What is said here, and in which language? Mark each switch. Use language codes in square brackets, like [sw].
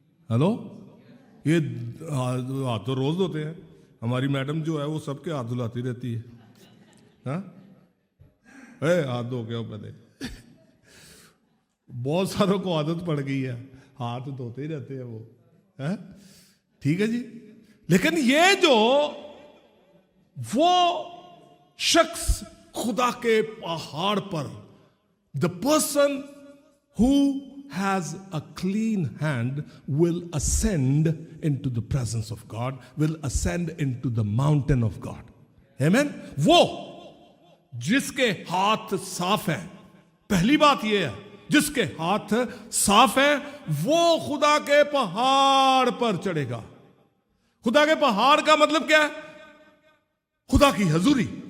[hi] Hello, ये हाथ तो रोज धोते हैं, हमारी मैडम जो है वो सबके हाथ धुलाती रहती है। हाँ हाथ धो के पहले बहुत सारों को आदत पड़ गई है, हाथ धोते ही रहते हैं वो, है ठीक है जी। लेकिन ये जो वो शख्स खुदा के पहाड़ पर, [en] The person who has a clean hand will ascend into the presence of God, will ascend into the mountain of God. Amen. [hi] वो जिसके हाथ साफ है, पहली बात ये है जिसके हाथ साफ है वो खुदा के पहाड़ पर चढ़ेगा। खुदा के पहाड़ का मतलब क्या है? खुदा की हजूरी।